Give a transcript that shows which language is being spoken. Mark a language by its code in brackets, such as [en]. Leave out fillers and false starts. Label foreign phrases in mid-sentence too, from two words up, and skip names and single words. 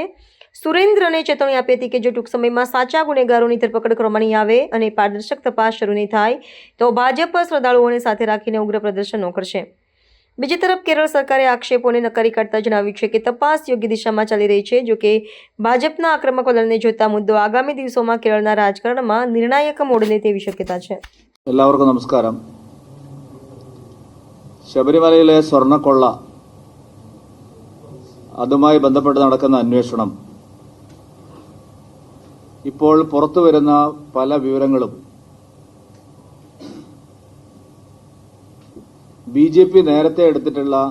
[gu] સુરેન્દ્રને ચેતવણી આપી હતી કે જો ટૂંક સમયમાં સાચા ગુનેગારોની ધરપકડ કરવામાં નહીં આવે અને પારદર્શક તપાસ શરૂ નહીં થાય તો ભાજપ શ્રદ્ધાળુઓને સાથે રાખીને ઉગ્ર પ્રદર્શનો કરશે. બીજી તરફ કેરળ સરકારે આક્ષેપોને નકારી કાઢતા જણાવ્યું છે કે તપાસ યોગ્ય દિશામાં ચાલી રહી છે. જો કે ભાજપના આક્રમક વલણને જોતા મુદ્દો આગામી દિવસોમાં કેરળના રાજકારણમાં નિર્ણાયક મોડ લે તેવી શક્યતા છે. [ml] എല്ലാവർക്കും നമസ്കാരം. ശബരിമലയിലെ സ്വർണ്ണക്കൊള്ള അതുമായി ബന്ധപ്പെട്ട് നടക്കുന്ന അന്വേഷണം ഇപ്പോൾ പുറത്തു വരുന്ന പല വിവരങ്ങളും ബിജെപി നേരത്തെ എടുത്തിട്ടുള്ള